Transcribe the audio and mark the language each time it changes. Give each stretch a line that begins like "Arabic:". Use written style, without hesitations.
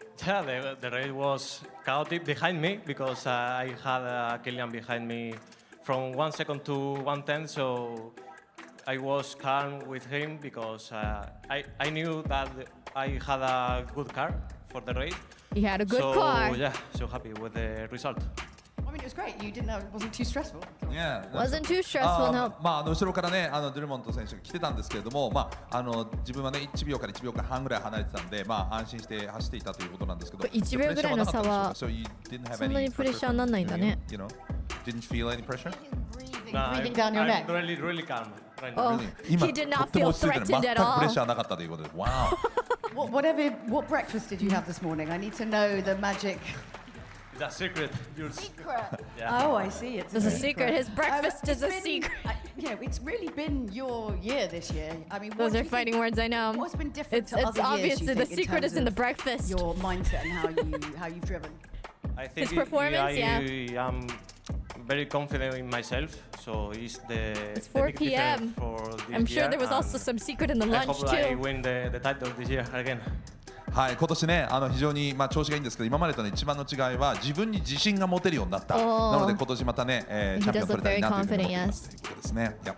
English: Yeah, the race was chaotic behind me because I had Killian behind me from 1 second to 1/10, so I was calm with him because I knew that I had a good car for the race. He had a good car. So yeah, so happy with the result. I mean, it was great. You didn't know it wasn't too stressful. Yeah. Wasn't too stressful, no.
Japanese: 後ろからね、ドゥルモント選手が来てたんですけれども、自分はね、1秒から1秒間半ぐらい離れてたんで、安心して走っていたということなんですけど、 1秒ぐらいの差はそんなにプレッシャーにならないんだね。
English: You know, didn't feel any pressure? Breathing down your neck. I'm really calm. Oh, he did not feel threatened at all.
Japanese: 全くプレッシャーなかったということで、Wow.
English: What breakfast did you have this morning? I need to know the magic. It's a secret. Secret. Yeah. Oh, I see. It's a secret. His breakfast is a secret. You know, it's really been your year this year. I mean, those are fighting words. I know. What's been different to it's other obvious years? that the secret is in the breakfast. Your mindset and how you've driven. I think his performance. I am very confident in myself. So it's 4 p.m. I'm sure there was also some secret in the lunch too. I hope I win the title this year again.
Japanese: はい、今年ね、非常に調子がいいんですけど、今までとの一番の違いは自分に自信が持てるようになった。なので今年またね、チャンピオン取れたいなというふうに思ってますということですね。